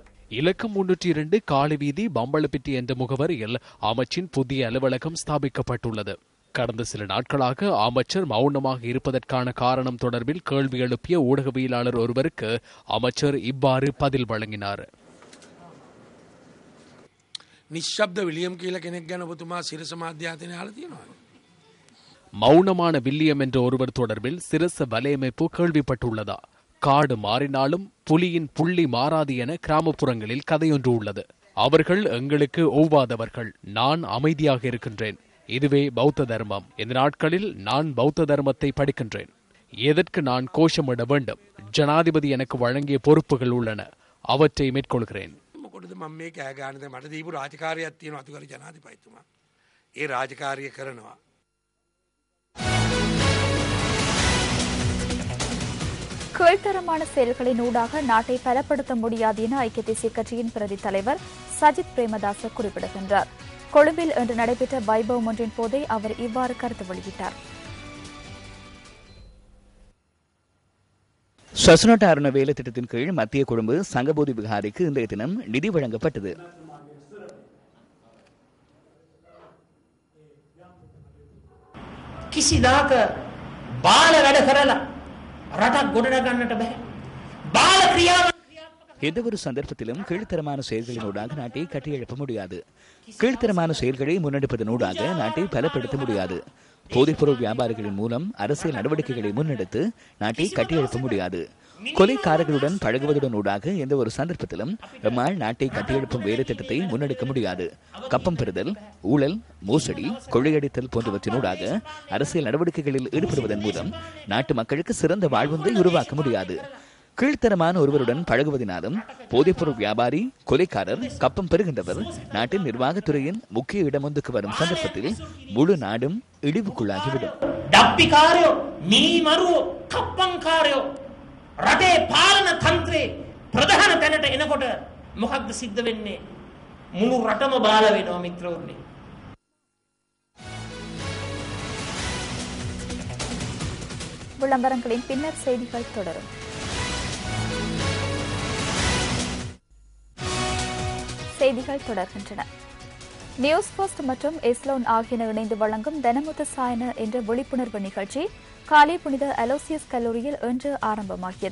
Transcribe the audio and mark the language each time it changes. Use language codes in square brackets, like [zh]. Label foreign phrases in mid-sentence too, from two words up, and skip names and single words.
[ta] இலக்கம் 302 காளிவீதி பம்பளப்பிட்டி என்ற முகவரியில் அமைச்சின் புதிய அலுவலகம் ஸ்தாபிக்கப்பட்டுள்ளது. கடந்த சில நாட்களாக அமைச்சர் மௌனமாக இருப்பதற்கான காரணம் தொடர்பில் கேள்வி எழுப்பிய ஊடகவியலாளர் ஒருவருக்கு அமைச்சர் இவ்வாறு பதில் வழங்கினார். [si] නිශ්ශබ්ද විලියම් කියලා කෙනෙක් ගැන ඔබතුමා සිරස මාධ්‍යායතනයේ අහලා තියෙනවද? [ta] மௌனமான வில்லியம் என்ற ஒருவர் தொடர்பில் சிரச வலையமைப்பு கேள்விப்பட்டுள்ளதா? காடு மாறினாலும் புலியின் புள்ளி மாறாது என கிராமப்புறங்களில் கதையொன்று உள்ளது. அவர்கள் எங்களுக்கு ஒவ்வாதவர்கள். நான் அமைதியாக இருக்கின்றேன். இதுவே பௌத்த தர்மம். இந்த நாட்களில் நான் பௌத்த தர்மத்தை படிக்கின்றேன். எதற்கு நான் கோஷமிட வேண்டும்? ஜனாதிபதி எனக்கு வழங்கிய பொறுப்புகள் உள்ளன. அவற்றை மேற்கொள்கிறேன். [si] මොකටද මම මේ කෑ ගන්නද? මට දීපු රාජකාරියක් තියෙනවා අතුගාරි ජනාධිපතිතුමා. ඒ රාජකාරිය කරනවා. [ta] கீழ்த்தரமான செயல்களின் ஊடாக நாட்டை பலப்படுத்த முடியாது என ஐக்கிய தேசிய கட்சியின் பிரதி தலைவர் சஜித் பிரேமதாச குறிப்பிடுகின்றார். கொழும்பில் இன்று நடைபெற்ற வைபவம் ஒன்றின் போதே அவர் இவ்வாறு கருத்து வெளியிட்டார். சசுனட்ட அருண வேலை திட்டத்தின் கீழ் மத்திய கொழும்பு சங்கபோதி விகாரிக்கு இன்றைய தினம் நிதி வழங்கப்பட்டது. [si] කිසිදාක බාල වැඩ කරලා රටක් ගොඩ ගන්නට බෑ. බාල ක්‍රියාව [ta] எந்த ஒரு சந்தர்ப்பத்திலும் கீழ்த்தரமான செயல்களினூடாக நாட்டை கட்டியெழுப்ப முடியாது. கீழ்த்தரமான செயல்களை முன்னெடுப்பதனூடாக நாட்டை பலப்படுத்த முடியாது. போதைப்பொருள் வியாபாரிகளின் மூலம் அரசியல் நடவடிக்கைகளை முன்னெடுத்து நாட்டை கட்டியெழுப்ப முடியாது. கொலைக்காரர்களுடன் பழகுவதுடன் ஊடாக எந்த ஒரு சந்தர்ப்பத்திலும் நம்மால் நாட்டை கட்டியெழுப்பும் வேலை திட்டத்தை முன்னெடுக்க முடியாது. கப்பம் பெறுதல், ஊழல், மோசடி, கொள்ளையடித்தல் போன்றவற்றினூடாக அரசியல் நடவடிக்கைகளில் ஈடுபடுவதன் மூலம் நாட்டு மக்களுக்கு சிறந்த வாழ்வொன்றை உருவாக்க முடியாது. கீழ்த்தரமான ஒருவருடன் பழகுவதனாலும் போதைப்பொருள் வியாபாரி, கொலைக்காரர், கப்பம் பெறுகின்றவர் நாட்டின் நிர்வாகத்துறையின் முக்கிய இடமொன்றுக்கு வரும் சந்தர்ப்பத்தில் முழு நாடும் இடிவுக்குள்ளாகிவிடும். [si] ඩප්පිකාරයෝ, මීමරුවෝ, කප්පංකාරයෝ රටේ පාලන තන්ත්‍රයේ ප්‍රධාන තැනට එනකොට මොකක්ද සිද්ධ වෙන්නේ? මුළු රටම බාල වෙනවා මිත්‍රවරුනි. [ta] விளம்பரங்களின் பின்னர் செய்திகள் தொடரும். செய்திகள் தொடர்கின்றன. நியூஸ் ஃபர்ஸ்ட் மற்றும் எஸ்லோன் ஆகியன இணைந்து வழங்கும் தனமுத்து சாயன என்ற விழிப்புணர்வு நிகழ்ச்சி காலை புனித அலோசியஸ் கல்லூரியில் இன்று ஆரம்பமாகியது.